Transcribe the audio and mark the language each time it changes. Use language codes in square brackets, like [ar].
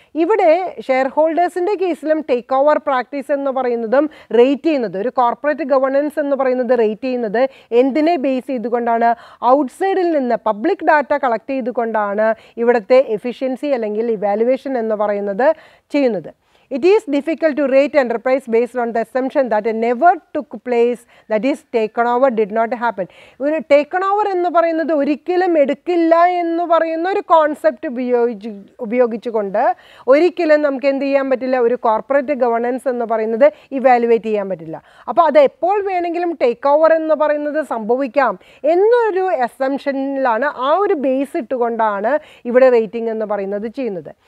[ml] ഇവിടെ ഷെയർ ഹോൾഡേഴ്സിൻ്റെ കേസിലും take over practice എന്ന് പറയുന്നതും റേറ്റ് ചെയ്യുന്നത്, ഒരു കോർപ്പറേറ്റ് ഗവേണൻസ് എന്ന് പറയുന്നത് റേറ്റ് ചെയ്യുന്നത് എന്തിനെ ബേസ് ചെയ്തുകൊണ്ടാണ്? ഔട്ട്സൈഡിൽ നിന്ന് പബ്ലിക് ഡാറ്റ കളക്ട് ചെയ്തുകൊണ്ടാണ് ഇവിടുത്തെ എഫിഷ്യൻസി അല്ലെങ്കിൽ ഇവാലുവേഷൻ എന്ന് പറയുന്നത് ചെയ്യുന്നത്. [en] It is difficult to rate enterprise based on the assumption that it never took place, that is taken over did not happen. [ml] ഒരു taken over എന്ന് പറയുന്നത് ഒരിക്കലും എടുക്കില്ല എന്ന് പറയുന്ന ഒരു കോൺസെപ്റ്റ് ഉപയോഗിച്ചുകൊണ്ട് ഒരിക്കലും നമുക്ക് എന്ത് ചെയ്യാൻ പറ്റില്ല, ഒരു കോർപ്പറേറ്റ് ഗവേണൻസ് എന്ന് പറയുന്നത് ഇവാലുവേറ്റ് ചെയ്യാൻ പറ്റില്ല. അപ്പോൾ അത് എപ്പോൾ വേണമെങ്കിലും ടേക്ക് ഓവർ എന്ന് പറയുന്നത് സംഭവിക്കാം എന്നൊരു അസംഷനിലാണ്, ആ ഒരു ബേസ് ഇട്ടുകൊണ്ടാണ് ഇവിടെ റേറ്റിംഗ് എന്ന് പറയുന്നത് ചെയ്യുന്നത്.